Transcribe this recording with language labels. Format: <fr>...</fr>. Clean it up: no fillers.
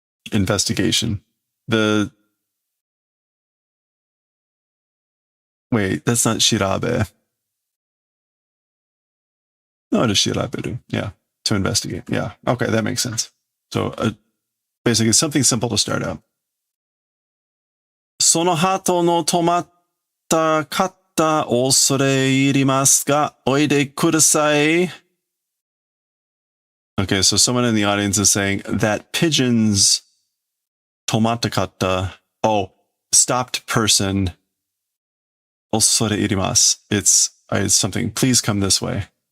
<en>Investigation. Wait, that's not shirabe. No, it is shiraberu. Yeah, to investigate. Yeah, okay, that makes sense. So basically something simple to start out.</en> <ja>その鳩の止まった方恐れ入りますが、おいでください.</ja> <en>Okay, so someone in the audience is saying that pigeon's tomatakata, stopped person,</en> <ja>osore irimasu.</ja> <en>It's something, please come this way.</en>